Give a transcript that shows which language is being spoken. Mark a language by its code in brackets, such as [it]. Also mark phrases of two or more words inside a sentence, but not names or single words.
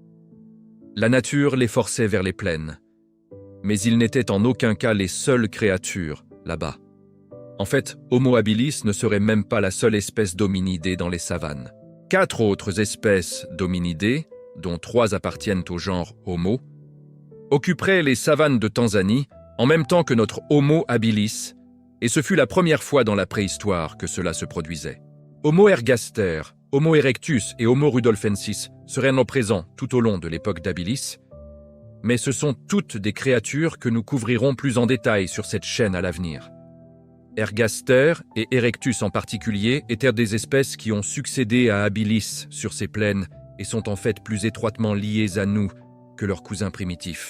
[fr] La nature les forçait vers les plaines, mais ils n'étaient en aucun cas les seules créatures là-bas. En fait, Homo habilis ne serait même pas la seule espèce d'hominidés dans les savanes. 4 autres espèces d'hominidés, dont 3 appartiennent au genre Homo, occuperaient les savanes de Tanzanie en même temps que notre Homo habilis, et ce fut la première fois dans la préhistoire que cela se produisait. Homo ergaster, Homo erectus et Homo rudolfensis seraient non présents tout au long de l'époque d'Habilis, mais ce sont toutes des créatures que nous couvrirons plus en détail sur cette chaîne à l'avenir. Ergaster et Erectus en particulier étaient des espèces qui ont succédé à Habilis sur ces plaines et sont en fait plus étroitement liées à nous que leurs cousins primitifs.